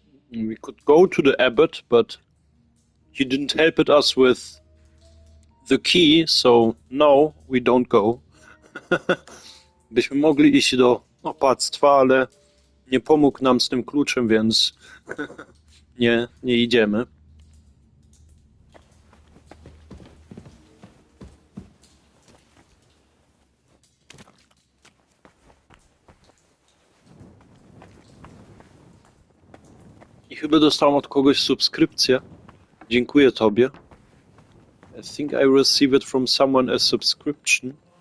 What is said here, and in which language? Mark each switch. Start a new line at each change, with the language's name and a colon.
English: We could go to the abbot, but he didn't help us with the key, so no, we don't go.
Polish: Byśmy mogli iść do opactwa, ale nie pomógł nam z tym kluczem, więc nie idziemy. I chyba dostałem od kogoś subskrypcję. Dziękuję tobie.
English: I think I received from someone a subscription.